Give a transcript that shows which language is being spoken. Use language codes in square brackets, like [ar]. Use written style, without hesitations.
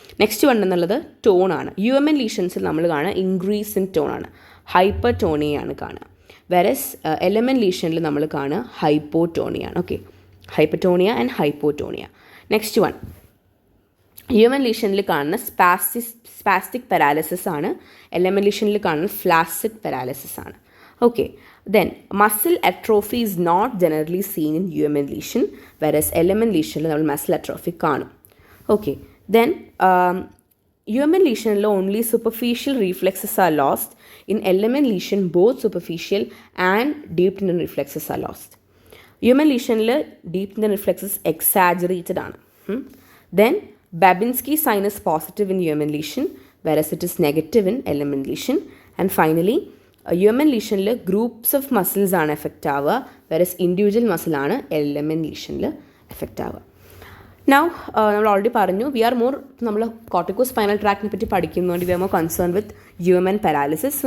[ml] Next one എന്നുള്ളത് tone ആണ്. UMN ലീഷൻസിൽ നമ്മൾ കാണുക [en] increase in tone [ml] ആണ്, ഹൈപ്പർ ടോണിയാണ് കാണുക. വെരസ് LMN ലീഷനിൽ നമ്മൾ കാണുക ഹൈപ്പോടോണിയാണ്. Okay, ഹൈപ്പർടോണിയ and ഹൈപ്പോടോണിയ. Next one UMN ലീഷനിൽ കാണുന്ന സ്പാസ്റ്റിക് പാരാലിസിസ് ആണ്. LMN ലീഷനിൽ കാണുന്ന ഫ്ലാസിഡ് പാരാലിസിസ് ആണ്. [en] okay, then muscle atrophy is not generally seen in UMN lesion, whereas [ml] LMN lesionil നമ്മൾ muscle atrophy കാണും. [en] Okay, then UMN lesionil only superficial reflexes are lost. In LMN lesion both superficial and deep tendon reflexes are lost. UMN lesionil deep tendon reflexes exaggerated ആണ്. Then Babinski sign is positive in UMN lesion, whereas it is negative in LMN lesion. [ml] And finally UMN ലീഷനിൽ [en] groups of muscles [ml] ആണ് effect ആവുക, whereas individual മസിലാണ് LMN ലീഷനിൽ effect ആവുക. Now നമ്മൾ already പറഞ്ഞു നമ്മൾ കോർട്ടിക്കോസ്പൈനൽ ട്രാക്റ്റിനെ പറ്റി പഠിക്കുന്നതുകൊണ്ട് [en] We are more concern with UMN paralysis.